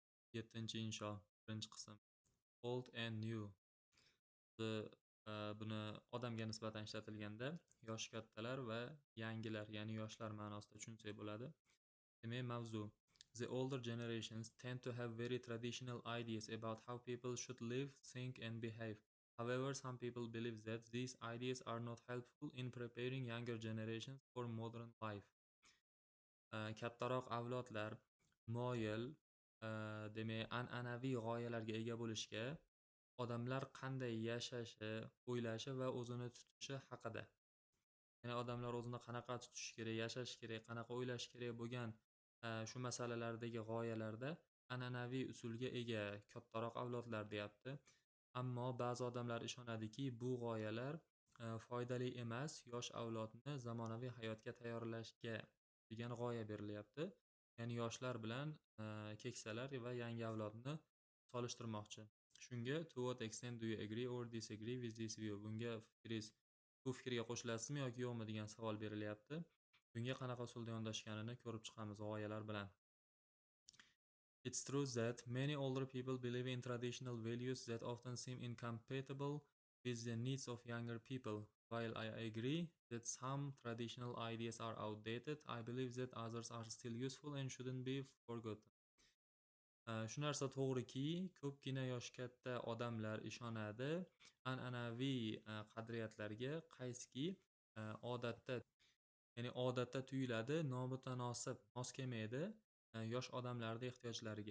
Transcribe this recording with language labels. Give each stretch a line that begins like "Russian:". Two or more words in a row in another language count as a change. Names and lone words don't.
Uzbek: Insho. Birinchi qism.
English: Old and new.
Uzbek: Bu, buni odamga nisbatan ishlatilganda yoshi kattalar va yangilar, ya'ni yoshlar ma'nosida tushunsak bo'ladi. Demak, mavzu.
English: The older generations tend to have very traditional ideas about how people should live, think and behave. However, some people believe that these ideas are not helpful in preparing younger generations for modern life.
Uzbek: Kattaroq avlodlar moyil, demak, an'anaviy g'oyalarga ega bo'lishga, odamlar qanday yashashi, o'ylashi va o'zini tutishi haqida. Ya'ni odamlar o'zini qanaqa tutishi kerak, yashashi kerak, qanaqa o'ylashi kerak bo'lgan shu masalalardagi g'oyalarda an'anaviy usulga ega kattaroq avlodlar deyapti. Ammo ba'zi odamlar ishonadiki, bu g'oyalar foydali emas, yosh avlodni zamonaviy hayotga tayyorlashga degan g'oya berilyapti. Ya'ni yoshlar bilan keksalar va yangi avlodni solishtirmoqchi.
English: Shunga to what extent do you agree or disagree with this view?
Uzbek: Bunga bu fikrga qo'shilasizmi yoki yo'qmi degan savol berilyapti. Bunga qanaqa usulda yondashganini ko'rib chiqamiz g'oyalar bilan.
English: It's true that many older people believe in traditional values that often seem incompatible with the needs of younger people. While I agree that some traditional ideas are outdated, I believe that others are still useful and shouldn't be forgotten.
Uzbek: Shu narsa to'g'riki, ko'pgina yoshi katta odamlar ishonadi an'anaviy qadriyatlarga, qaysiki odatda, ya'ni odatda tuyuladi, nomutanosib, mos kelmaydi yosh odamlarning ehtiyojlariga.